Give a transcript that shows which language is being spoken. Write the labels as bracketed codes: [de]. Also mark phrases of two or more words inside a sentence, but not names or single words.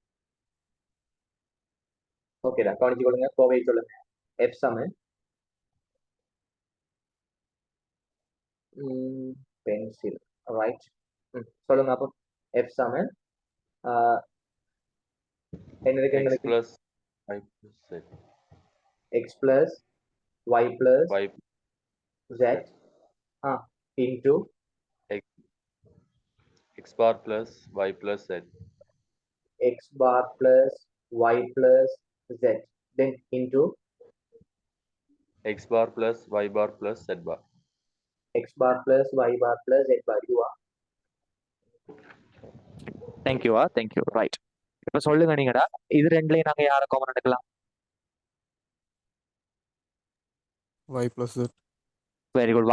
[ta] ஓகேடா, கவனிச்சு கொடுங்க. கோவை சொல்லுங்க. எஃப் சமன் பென்சில். ரைட், சொல்லுங்க. அப்போ எஃப் சமன் என்ன இருக்கு? [en] X [ta] எங்களுக்கு [en] plus Y plus Z. X plus Y plus Y Z into X, X bar plus Y plus Z. X bar plus Y plus Z then into X bar plus Y bar plus Z bar. X bar plus Y bar plus Z bar. You-a thank you-a, thank you. [ta] ரைட், இப்ப சொல்லுங்க நீங்கடா, இது ரெண்டுலயும் நாங்க யாரை காமன் எடுக்கலாம்? [en] y plus z. very good.